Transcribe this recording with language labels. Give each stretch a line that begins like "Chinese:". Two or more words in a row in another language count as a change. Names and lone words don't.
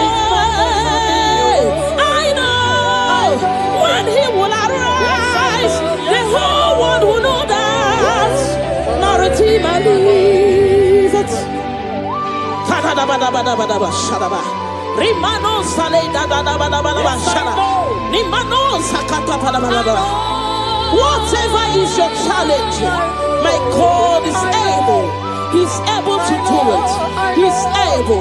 English: I know when he will arise, the whole world will know that my Redeemer liveth. Rimano sale da da da ba da ba da shara. Nimano sakata pa da ba da ba. Whatever is your challenge, my God is able. He's able to do it. He's able.